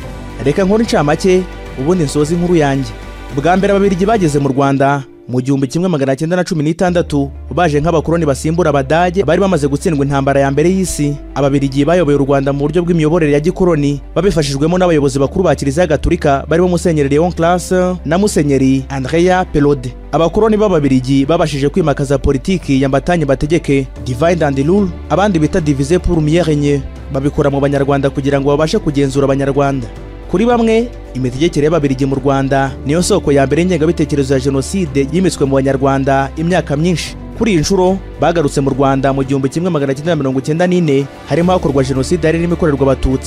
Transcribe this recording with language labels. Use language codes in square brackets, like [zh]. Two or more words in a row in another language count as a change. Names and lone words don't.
[rw] Reka nkora incamake ubundi nsoza inkuru yanjye. Bwa mbere Ababiligi bageze mu Rwanda mu 1916 baje nk'abakoloni basimbura Abadage bari bamaze gutsindwa intambara ya mbere y'isi. Ababiligi bayoboye u Rwanda mu buryo bw'imiyoborere ya gikoloni babifashijwemo n'abayobozi bakuru ba Kiliziya Gatolika barimo Musenyeri Leon Classe na Musenyeri Andrea Pelode. Abakoloni b'Ababiligi babashije kwimakaza politiki ya mbatanye bategeke [en] divide and rule, [rw] abandi bita [fr] diviser pour mieux régner, [rw] babikora mu Banyarwanda kugira ngo babashe kugenzura Abanyarwanda. Kuri bamwe imitegekere y'Ababiligi mu Rwanda niyo soko ya mbere y'ingengabitekerezo ya jenoside yimitswe mu Banyarwanda imyaka myinshi. Kuri iyi nshuro bagarutse mu Rwanda mu 1994 harimo hakorwa jenoside yari irimo ikorerwa abatutsi.